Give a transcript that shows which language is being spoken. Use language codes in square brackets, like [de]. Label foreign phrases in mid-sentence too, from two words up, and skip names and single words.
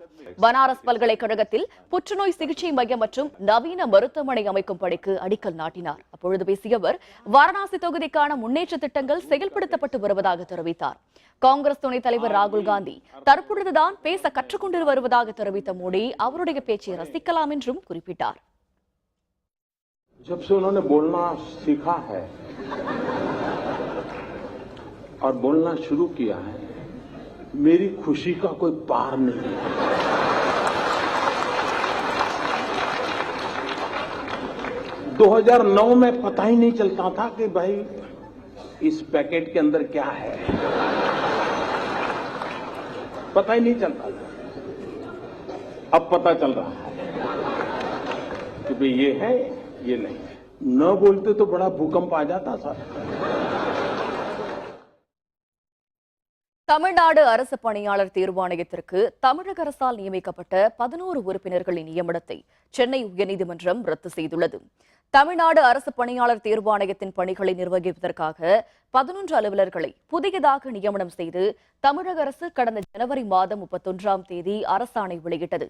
[ta] பனாரஸ் பல்கலைக்கழகத்தில் புற்றுநோய் சிகிச்சை மையம் மற்றும் நவீன மருத்துவமனை அமைக்கும் பணிக்கு அடிக்கல் நாட்டினார். அப்பொழுது பேசிய அவர் வாரணாசி தொகுதிக்கான முன்னேற்ற திட்டங்கள் செயல்படுத்தப்பட்டு வருவதாக தெரிவித்தார். காங்கிரஸ் துணைத் தலைவர் ராகுல் காந்தி தற்பொழுதுதான் பேச கற்றுக்கொண்டு வருவதாக தெரிவித்த மோடி அவருடைய பேச்சை ரசிக்கலாம் என்றும் குறிப்பிட்டார். [hi] जब से उन्होंने बोलना सीखा है और बोलना शुरू किया है, मेरी खुशी का कोई पार नहीं है। 2009 में पता ही नहीं चलता था कि भाई इस पैकेट के अंदर क्या है, पता ही नहीं चलता था। अब पता चल रहा है कि भाई ये है, ये नहीं है। न बोलते तो बड़ा भूकंप आ जाता सर। [ta] தமிழ்நாடு அரசு பணியாளர் தேர்வாணையத்திற்கு தமிழக அரசால் நியமிக்கப்பட்ட 11 உறுப்பினர்களின் நியமனத்தை சென்னை உயர்நீதிமன்றம் ரத்து செய்துள்ளது. தமிழ்நாடு அரசு பணியாளர் தேர்வாணையத்தின் பணிகளை நிர்வகிப்பதற்காக 11 அலுவலர்களை புதியதாக நியமனம் செய்து தமிழக அரசு கடந்த ஜனவரி மாதம் 31ஆம் தேதி அரசாணை வெளியிட்டது.